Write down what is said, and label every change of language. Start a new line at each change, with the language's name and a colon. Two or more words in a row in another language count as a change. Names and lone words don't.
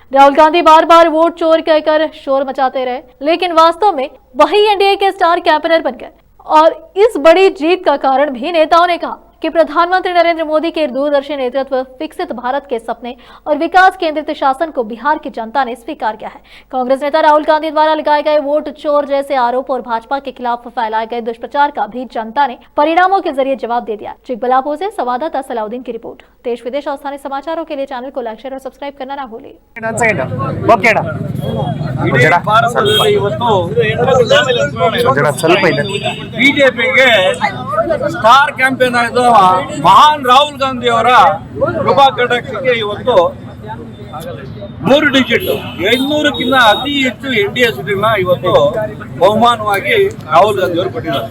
Hindi: राहुल गांधी बार बार वोट चोर कहकर शोर मचाते रहे, लेकिन वास्तव में वही एनडीए के
English: star campaigner
Hindi: बन गए और इस बड़ी जीत का कारण भी नेताओं ने कहा कि प्रधानमंत्री नरेंद्र मोदी के दूरदर्शी नेतृत्व, विकसित भारत के सपने और विकास केंद्रित शासन को बिहार की जनता ने स्वीकार किया है। कांग्रेस नेता राहुल गांधी द्वारा लगाए गए वोट चोर जैसे आरोप और भाजपा के खिलाफ फैलाए गए दुष्प्रचार का भी जनता ने परिणामों के जरिए जवाब दे दिया। चिकबल्लापुर से संवाददाता सलाउद्दीन की रिपोर्ट। देश विदेश और स्थानीय समाचारों के लिए चैनल को
English: like, share
Hindi: और सब्सक्राइब करना ना भूलिए।
Kannada: ಬಿಜೆಪಿಗೆ
English: star campaign
Kannada: ಆಗಿರುವ ಮಹಾನ್ ರಾಹುಲ್ ಗಾಂಧಿ ಅವರ ಕೃಪಾ ಕಟಾಕ್ಷಕ್ಕೆ ಇವತ್ತು 3 ಡಿಜಿಟ್ 800ಕ್ಕಿಂತ ಅತಿ ಹೆಚ್ಚು ಎನ್ಡಿಎ ಸೀಟನ್ನ ಇವತ್ತು ಬಹುಮಾನವಾಗಿ ರಾಹುಲ್ ಗಾಂಧಿ ಅವರು ಕೊಟ್ಟಿದ್ದಾರೆ।